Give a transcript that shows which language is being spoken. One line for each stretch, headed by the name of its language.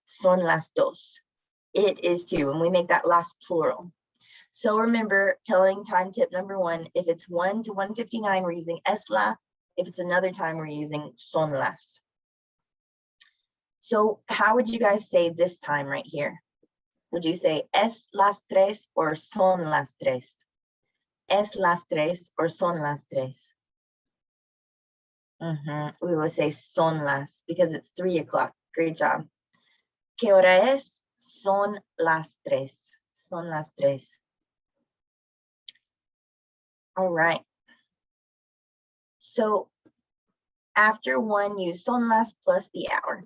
Spanish: Son las dos.
English: It is 2, and we make that las plural. So remember, telling time tip number 1, if it's 1 to 1:59, we're using
Spanish: es la.
English: If it's another time, we're using
Spanish: son las.
English: So how would you guys say this time right here? Would you say
Spanish: es las tres
English: or
Spanish: son las tres? Es las tres
English: or
Spanish: son las tres?
English: We would say
Spanish: son las
English: because it's 3 o'clock. Great job.
Spanish: ¿Qué hora es? Son las tres. Son las tres.
English: All right. So after 1, use
Spanish: son las
English: plus the hour.